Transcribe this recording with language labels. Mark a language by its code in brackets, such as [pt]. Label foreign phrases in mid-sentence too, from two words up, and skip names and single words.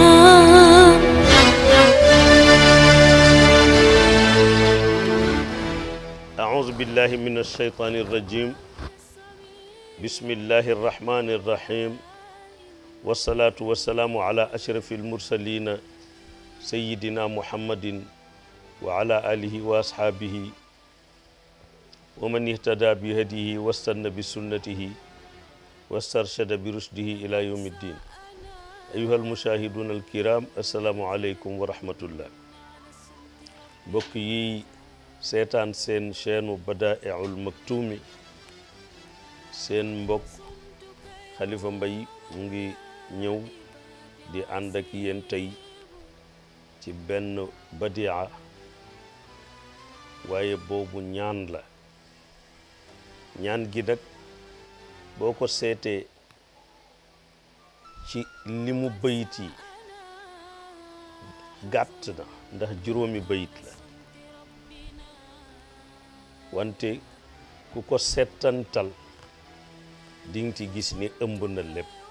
[ar] أعوذ بالله من الشيطان الرجيم بسم الله الرحمن الرحيم والصلاة والسلام على أشرف المرسلين سيدنا محمد وعلى آله وأصحابه ومن اهتدى بهديه واستنى بسنته واسترشد برشده إلى يوم الدين. أيها المشاهدون الكرام السلام عليكم ورحمة الله. [wo] بقي seetaan seen chaîne Badaa'ul Maktoum seen mbokk Khalifa Mbaye mu ngi ñëw di ànd ak yéen tey ci benn badia waaye boobu ñaan la ñaan gi nag boo ko seetee ci limu bayit yi gàtt na ndax juróomi bayit la wante ku ko settantal ding ci gis ni ëmb na lépp